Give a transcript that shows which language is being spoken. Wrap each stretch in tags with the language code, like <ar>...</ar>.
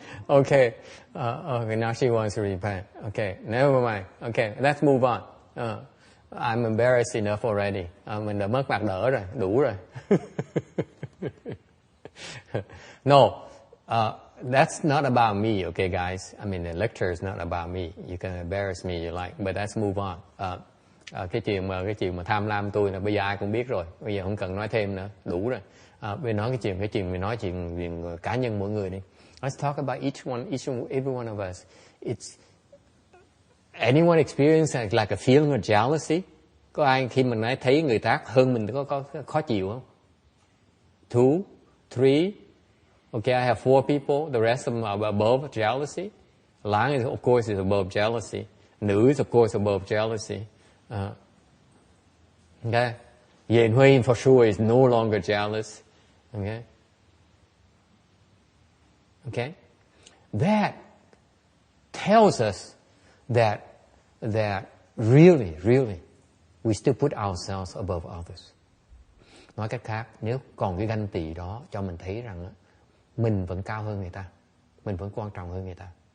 <en>Okay. Okay, now she wants to repent. Okay, never mind. Okay, let's move on. I'm embarrassed enough already.</en> <vi>Mình đã mất mặt đỡ rồi, đủ rồi.</vi> <en>No, that's not about me, okay, guys. I mean, the lecture is not about me. You can embarrass me you like, but let's move on.</en> <vi>Cái chuyện mà tham lam tôi là bây giờ ai cũng biết rồi. Bây giờ không cần nói thêm nữa, đủ rồi. Bây nói cái chuyện mình nói chuyện cá nhân mỗi người đi.</vi> <en>Let's talk about each and every one of us. It's anyone experience like a feeling of jealousy?</en> <vi>Có ai khi mình nói thấy người khác hơn mình có khó chịu không?</vi> <en>2, 3. Okay, I have 4 people. The rest of them are above jealousy. Lang is, of course, is above jealousy. Nữ is, of course, above jealousy. Okay. Yen Hui, for sure, is no longer jealous. Okay. Okay. That tells us that really, we still put ourselves above others.</en> <vi>Nói cách khác, nếu còn cái ganh tị đó cho mình thấy rằng mình vẫn cao hơn người ta, mình vẫn quan trọng hơn người ta.</vi>